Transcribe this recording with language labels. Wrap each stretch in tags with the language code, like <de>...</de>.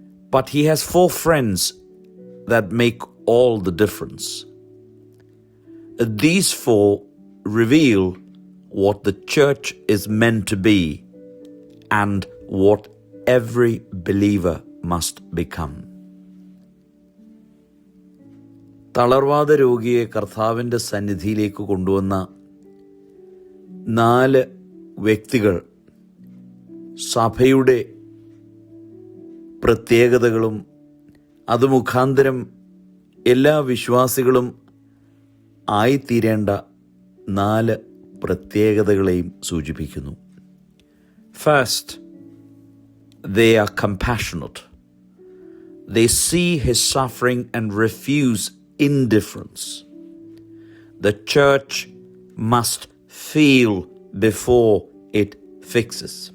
<en>But he has 4 friends that make all the difference. These 4 reveal what the church is meant to be and what every believer must become.</en> <ml>തളർവാദ രോഗിയെ കർത്താവിൻ്റെ സന്നിധിയിലേക്ക് കൊണ്ടുവന്ന 4 വ്യക്തികൾ സഭയുടെ പ്രത്യേകതകളും അത് മുഖാന്തരം എല്ലാ വിശ്വാസികളും ആയിത്തീരേണ്ട 4 പ്രത്യേകതകളെയും സൂചിപ്പിക്കുന്നു.</ml> <en>First, they are compassionate. They see his suffering and refuse indifference. The church must feel before it fixes.</en>